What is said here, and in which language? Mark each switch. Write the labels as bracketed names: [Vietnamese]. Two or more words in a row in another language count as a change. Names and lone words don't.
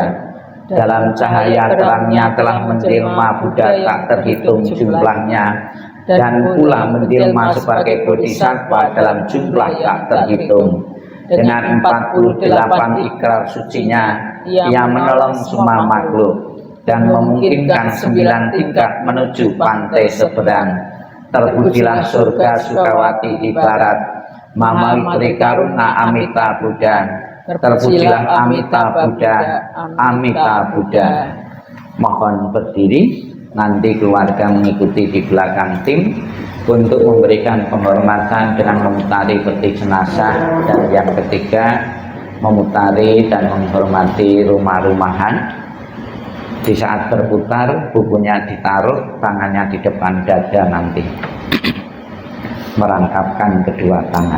[Indonesian] Dalam cahaya terangnya telah menjelma Buddha tak terhitung jumlahnya, dan pula menjelma sebagai bodhisattva dalam jumlah tak terhitung. Dengan 48 ikrar sucinya, ia menolong semua makhluk dan memungkinkan 9 tingkat menuju pantai seberang. Terpujilah surga Sukawati di barat, Mamaitri Karuna Amita Buddha. Terpujilah Amita Buddha, Amita Buddha. Mohon berdiri, nanti keluarga mengikuti di belakang tim untuk memberikan penghormatan dengan memutari peti jenazah, dan yang ketiga memutari dan menghormati rumah-rumahan. Di saat berputar, bukunya ditaruh, tangannya di depan dada nanti, merangkapkan kedua tangan.